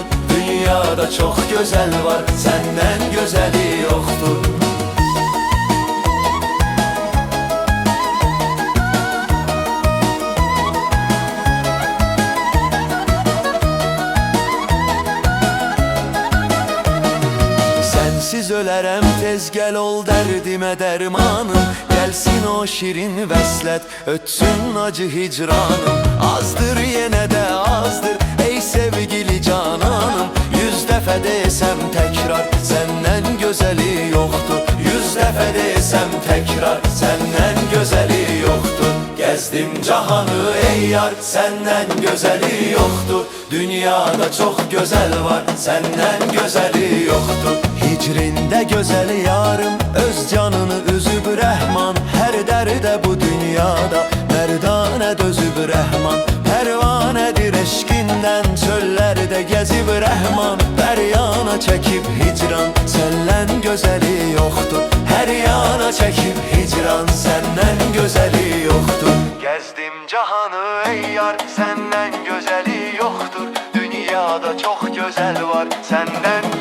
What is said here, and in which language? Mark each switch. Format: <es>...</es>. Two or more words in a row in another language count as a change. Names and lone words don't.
<tr>Dünyada çok güzel var, senden güzeli yoktur.</tr> <az>Sensiz ölərəm, tez gəl ol dərdimə dərmanım. Gəlsin o şirin vəslət, ötsün acı hicranım. Azdır yenə də azdır, ey sevgili cananım. 100 dəfə desəm təkrar, səndən gözəli yoxdur. 100 dəfə desəm təkrar, səndən gözəli yoxdur.</az> <tr>Gezdim cahanı</tr> <az>ey yar, səndən gözəli yoxdur.</az> <tr>Dünyada çok güzel var, senden güzeli yoktur.</tr> <az>Hicrində gözəl yarım, öz canını üzüb rəhman. Hər dərdə bu dünyada mərdanə dözüb rəhman. Pərvanədir eşqindən, çöllərdə gəzib rəhman. Hər yana çəkib hicran, səndən gözəli yoxdur. Hər yana çəkib hicran, səndən gözəli yoxdur.</az> <tr>Gezdim cahanı</tr> <az>ey yar, səndən gözəli yoktur.</az> <tr>Dünyada çok güzel var, senden</tr>